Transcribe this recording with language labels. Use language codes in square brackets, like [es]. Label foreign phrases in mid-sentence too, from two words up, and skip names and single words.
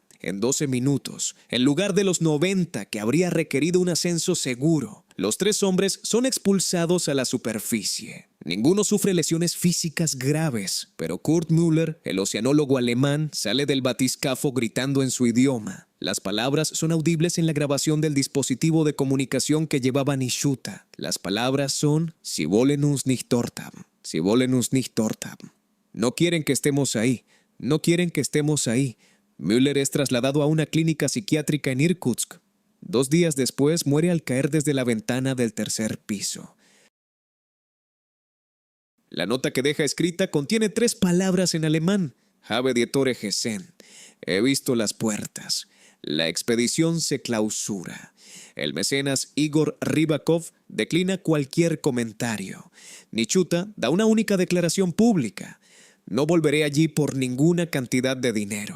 [es] En 12 minutos, en lugar de los 90 que habría requerido un ascenso seguro, los 3 hombres son expulsados a la superficie. Ninguno sufre lesiones físicas graves, pero Kurt Müller, el oceanólogo alemán, sale del batiscafo gritando en su idioma. Las palabras son audibles en la grabación del dispositivo de comunicación que llevaba Nishuta. Las palabras son [de] «Sie wollen uns nicht dort haben. Sie wollen uns nicht dort haben». [es] No quieren que estemos ahí. No quieren que estemos ahí. Müller es trasladado a una clínica psiquiátrica en Irkutsk. 2 días después muere al caer desde la ventana del 3er piso. La nota que deja escrita contiene 3 palabras en alemán. [de] Habe die Tore gesehen. [es] He visto las puertas. La expedición se clausura. El mecenas Igor Rybakov declina cualquier comentario. Nishuta da una única declaración pública. No volveré allí por ninguna cantidad de dinero.